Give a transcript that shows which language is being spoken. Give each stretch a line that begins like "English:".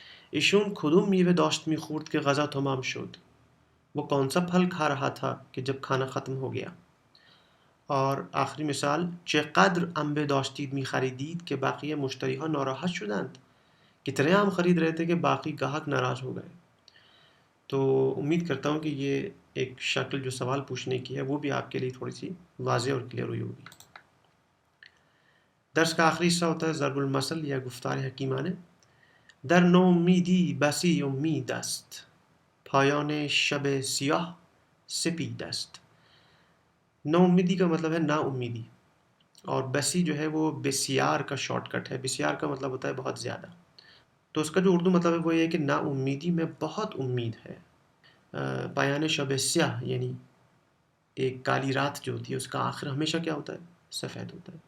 Persian: ایشون کدوم میوه داشت میخورد که غذا تمام شد؟
Urdu: وہ کون سا پھل کھا رہا تھا کہ جب کھانا ختم ہو گیا؟ اور آخری مثال،
Persian: چقدر انبه داشتید میخریدید که بقیه مشتریها ناراحت شدند؟
Urdu: کتنے آم خرید رہے تھے کہ باقی گاہک ناراض ہو گئے؟ تو امید کرتا ہوں کہ یہ ایک شکل جو سوال پوچھنے کی ہے وہ بھی آپ کے لیے تھوڑی سی واضح اور کلیئر ہوئی ہوگی. درس کا آخری حصہ ہوتا ہے ضرب المثل یا گفتار حکیمانه.
Persian: در نومیدی بسی امید است، پایان شب سیاه سپید است.
Urdu: نومیدی کا مطلب ہے نا امیدی، اور بسی جو ہے وہ بسیار کا شارٹ کٹ ہے. بسیار کا مطلب ہوتا ہے بہت زیادہ. تو اس کا جو اردو مطلب ہے وہ یہ ہے کہ نا امیدی میں بہت امید ہے.
Persian: پایان شب سیاہ
Urdu: یعنی ایک کالی رات جو ہوتی ہے اس کا آخر ہمیشہ کیا ہوتا ہے؟ سفید ہوتا ہے.